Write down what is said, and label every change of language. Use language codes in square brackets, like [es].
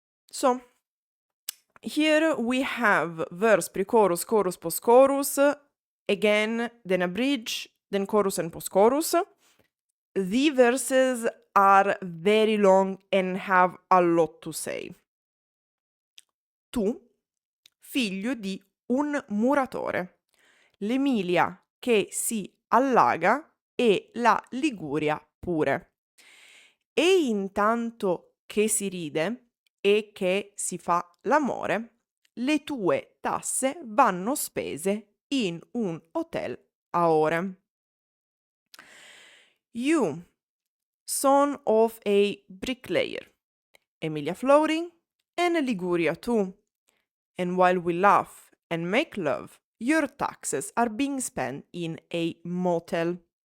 [en] So, here we have verse, pre-chorus, chorus, post-chorus, again, then a bridge, then chorus and post-chorus. The verses are very long and have a lot to say. [it] Tu, figlio di un muratore, l'Emilia che si allaga e la Liguria pure. E intanto che si ride e che si fa l'amore, le tue tasse vanno spese in un hotel a ore. [en] You, son of a bricklayer, Emilia floating, and Liguria too. And while we laugh and make love, your taxes are being spent in a motel.